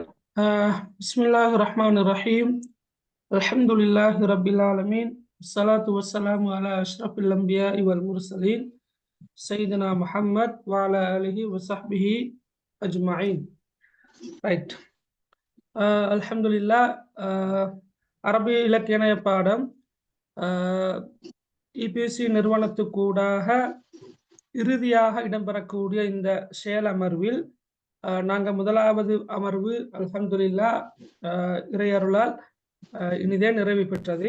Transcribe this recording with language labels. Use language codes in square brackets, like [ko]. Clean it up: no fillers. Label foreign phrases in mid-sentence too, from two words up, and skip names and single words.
[ar] بسم الله الرحمن الرحيم. الحمد لله رب العالمين. الصلاة والسلام على أشرف الأنبياء والمرسلين. سيدنا محمد وعلى آله وصحبه أجمعين. [en] Right. Alhamdulillah. [ta] அரபி இலக்கிய பாடம் இபிசி நிறுவனத்துக்கூடாக இறுதியாக இடம்பெறக்கூடிய இந்த செயல் அமர்வில் நாங்கள் முதலாவது அமர்வு அல்ஹம்துலில்லா இறையருளால் இனிதே நிறைவு பெற்றது.